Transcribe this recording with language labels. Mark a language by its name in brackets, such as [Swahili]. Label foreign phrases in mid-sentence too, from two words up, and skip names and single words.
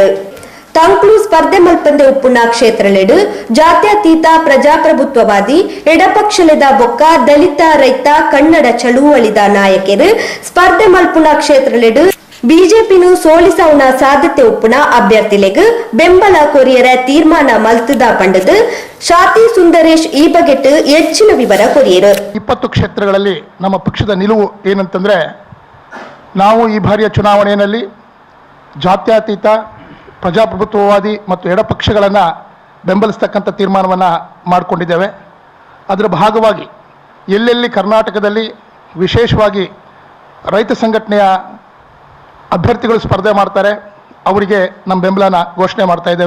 [Tulu] ತಂಕ್ಲು ಸ್ಪರ್ಧೆ ಮಲ್ಪಂದೆ ಉಪ್ಪುನ ಕ್ಷೇತ್ರಲೆಡು ಜಾತ್ಯತೀತ ಪ್ರಜಾಪ್ರಭುತ್ವವಾದಿ ಎಡಪಕ್ಷಲೆದ ಬೊಕ್ಕ ದಲಿತ ರೈತ ಕನ್ನಡ ಚಳುವಳಿದ ನಾಯಕರು ಸ್ಪರ್ಧೆ ಮಲ್ಪುನ ಕ್ಷೇತ್ರಲೆಡು ಬಿಜೆಪಿನು ಸೋಲಿಸೌನ ಸಾಧ್ಯತೆ ಉಪ್ಪುನ ಅಭ್ಯರ್ಥಿಲೆಗ್ ಬೆಂಬಲ ಕೊರಿಯರ ತೀರ್ಮಾನ ಮಲ್ತುದ ಪಂಡದು ಶಾತಿ ಸುಂದರೇಶ್ ಈ ಬಗೆಟ್ ಹೆಚ್ಚಿನ ವಿವರ ಕೊರಿಯರು. [Kannada] 20 ಕ್ಷೇತ್ರಗಳಲ್ಲಿ ನಮ್ಮ ಪಕ್ಷದ ನಿಲುವು ಏನಂತಂದ್ರೆ, ನಾವು ಈ ಬಾರಿಯ ಚುನಾವಣೆಯಲ್ಲಿ ಜಾತ್ಯತೀತ ಪ್ರಜಾಪ್ರಭುತ್ವವಾದಿ ಮತ್ತು ಎಡಪಕ್ಷಗಳನ್ನು ಬೆಂಬಲಿಸ್ತಕ್ಕಂಥ ತೀರ್ಮಾನವನ್ನು ಮಾಡಿಕೊಂಡಿದ್ದೇವೆ. ಅದರ ಭಾಗವಾಗಿ ಎಲ್ಲೆಲ್ಲಿ ಕರ್ನಾಟಕದಲ್ಲಿ ವಿಶೇಷವಾಗಿ ರೈತ ಸಂಘಟನೆಯ ಅಭ್ಯರ್ಥಿಗಳು ಸ್ಪರ್ಧೆ ಮಾಡ್ತಾರೆ ಅವರಿಗೆ ನಮ್ಮ ಬೆಂಬಲನ ಘೋಷಣೆ ಮಾಡ್ತಾ ಇದ್ದೇವೆ.